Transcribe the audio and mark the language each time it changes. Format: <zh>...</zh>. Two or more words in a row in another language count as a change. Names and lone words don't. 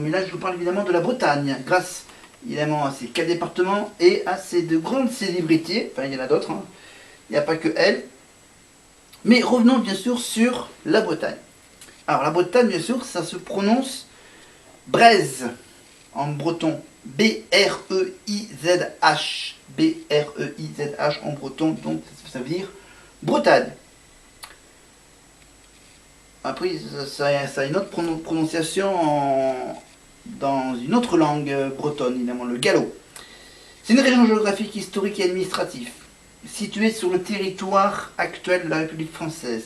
<fr>Mais là, je vous parle évidemment de la Bretagne, grâce évidemment à ces 4 départements et à ces 2 grandes célébrités. Enfin, il y en a d'autres, hein. Il n'y a pas que elles. Mais revenons bien sûr sur la Bretagne. Alors la Bretagne, bien sûr, ça se prononce Breizh en breton. B-R-E-I-Z-H. B-R-E-I-Z-H en breton, donc ça veut dire Bretagne. Après, ça a une autre prononciation dans une autre langue bretonne, évidemment, le gallo. C'est une région géographique, historique et administrative, située sur le territoire actuel de la République française.</fr>